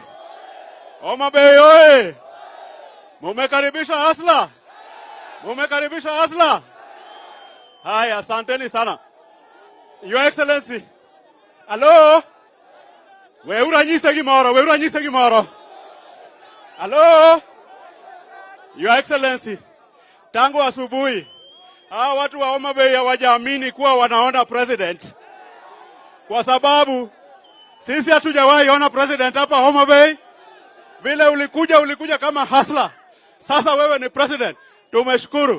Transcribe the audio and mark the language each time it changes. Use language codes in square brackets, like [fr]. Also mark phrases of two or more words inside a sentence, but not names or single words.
[sw] Homabay oye! Mumekaribisha hasla? Mumekaribisha hasla? Haya, asanteni sana. [en] Your Excellency. Hello? [luo] Weura nyise gimoro. [en] Hello? Your Excellency. [sw] Tangu asubuhi hawa watu wa Homabay hawajaamini kuwa wanaona president. Kwa sababu sisi hatujawahi ona president hapa Homabay. Vile ulikuja kama hustler. Sasa wewe ni president. Tumeshukuru.